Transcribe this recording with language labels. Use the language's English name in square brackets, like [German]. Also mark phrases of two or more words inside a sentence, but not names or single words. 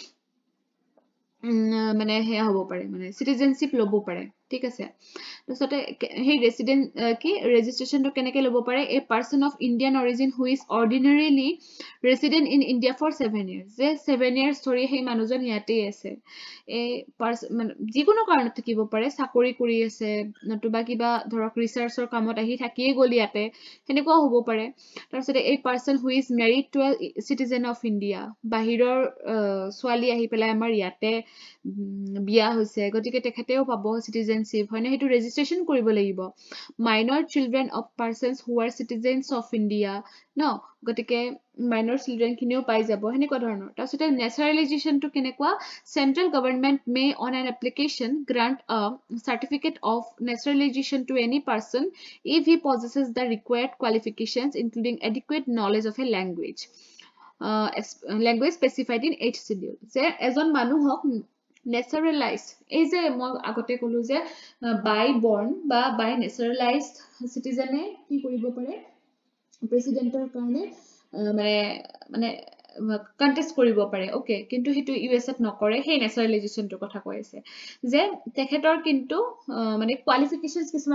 [Assamese] মানে হেয়া হ'ব পাৰে মানে সিটিজেনশিপ লব পাৰে ঠিক আছে তাৰপিছতে হে ৰেসিডেন্ট কি ৰেজিষ্ট্ৰেচনটো কেনেকে লব পাৰে [English] a person of Indian origin who is ordinarily resident in India for 7 years [Assamese] যে [English] 7 years [Assamese] ধৰি হে মানুহজন ইয়াতে আছে এ মানে যিকোনো কাৰণত থাকিব পাৰে চাকৰি কৰি আছে নতুবা কিবা ধৰক ৰিসাৰ্চৰ কামত আহি থাকিয়ে গলি ইয়াতে হেনেকুৱা হ'ব পাৰে তাৰপিছতে [English] a person who is married to a citizen of India [Assamese] বাহিৰৰ ছোৱালী আহি পেলাই আমাৰ ইয়াতে বিয়া হৈছে গতিকে তেখেতেও পাব সিটিজেনশিপ হয়নে হেতু ৰেজিষ্ট্ৰেচন কৰিব লাগিব [English] minor children of persons who are citizens of India [Assamese] ন গতিকে [English] minor children [Assamese] খিনিও পাই যাব হেনেকুৱা ধৰণৰ তাৰপিছতে নেচাৰেলাইজেশনটো কেনেকুৱা [English] central government may on an application grant a certificate of naturalisation to any person if he possesses the required qualifications including adequate knowledge of a language specified in each schedule [Assamese] যে এজন মানুহক নেচাৰেলাইজড এই যে মই আগতে কলো যে [English] by born বা by naturalised citizen [Assamese] কি কৰিব পাৰে প্ৰেসিডেন্টৰ কাৰণে মানে কন্টেস্ট কৰিব পাৰে ওকে কিন্তু হেতু ইউএসএত নকৰে হে ন্যাচাৰালাইজেশনটো কথা কৈ আছে যে তেখেতৰ কিন্তু মানে কোৱালিফিকেশনছ কিছুমান